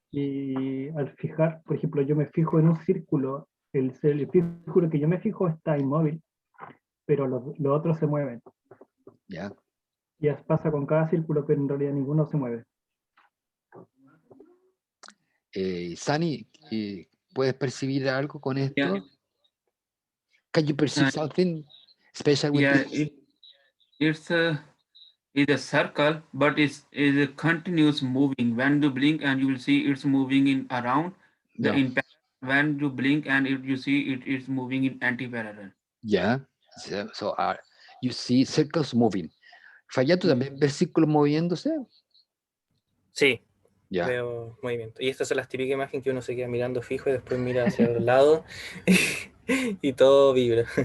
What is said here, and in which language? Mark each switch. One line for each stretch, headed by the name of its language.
Spanish: y al fijar, por ejemplo, yo me fijo en un círculo, el círculo que yo me fijo está inmóvil, pero los otros se mueven. ya. Y pasa con cada círculo, pero en realidad ninguno se mueve. Sani, ¿puedes percibir algo con esto?
English: Yeah. Can you perceive something special with Yeah. this? It's a circle, but it's is a continuous moving. When you blink and you will see it's moving in around the No. in when you blink and you see it's moving in anti-parallel. Yeah. So you see circles moving.
Spanish: ¿Fallato Mm. también ves círculos moviéndose? Sí, Ya. veo movimiento. Y esta es la típica imagen que uno se queda mirando fijo y después mira hacia el lado y todo vibra.